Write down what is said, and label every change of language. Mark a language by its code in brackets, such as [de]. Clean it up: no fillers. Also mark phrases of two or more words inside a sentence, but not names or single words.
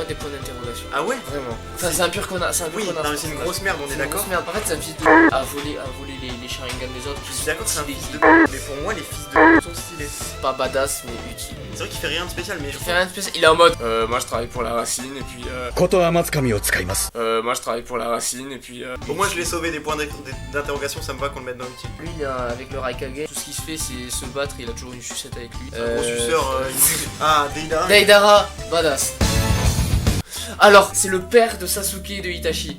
[fr] des points d'interrogation. Ah ouais? Vraiment. Enfin, c'est un pur connard. C'est un pur Oui, connard. non, mais c'est une grosse merde, on est C'est une d'accord? grosse merde. En fait, c'est un fils de. À voler les Sharingan des autres. Je suis d'accord que c'est un Il est fils de mais pour moi, les fils de sont stylés. pas badass, mais utile. C'est vrai qu'il fait rien de spécial, mais je Il fait rien de spécial. Il est en mode. Moi, je travaille pour la racine, et puis. [ja] 言霊つかみを使います [fr] Moi, je travaille pour la racine, et puis. Au moins, je l'ai sauvé des points d'interrogation, ça me va qu'on le mette dans le titre. Lui, avec le Raikage, tout ce qu'il se fait, c'est se battre. Il a toujours une sucette avec lui. Un gros suceur. Ah, Deidara. Deidara, badass. Alors, c'est le père de Sasuke et de Itachi.